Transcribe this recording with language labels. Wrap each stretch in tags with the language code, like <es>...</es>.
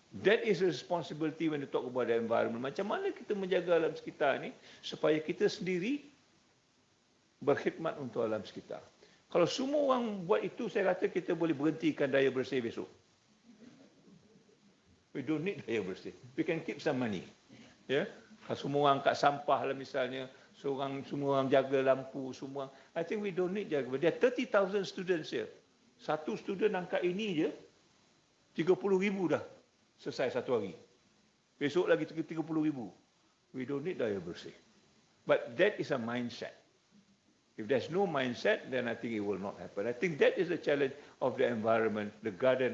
<en>That is a responsibility when you talk about the environment.</en> <ms>Macam mana kita menjaga alam sekitar ni supaya kita sendiri berkhidmat untuk alam sekitar. Kalau semua orang buat itu, saya kata kita boleh berhentikan daya bersih besok.</ms> <en>We don't need daya bersih. We can keep some money.</en> <ms>Ya, kalau semua orang angkat sampah lah misalnya, semua orang jaga lampu, semua.</ms> <en>I think we don't need jaga. There are 30,000 students here.</en> <ms>Satu student angkat ini je, 30,000 dah selesai satu hari. Besok lagi 30,000.</ms> <en>We don't need daya bersih. But that is a mindset. If there's no mindset, then I think it will not happen. I think that is the challenge of the environment, the garden.</en>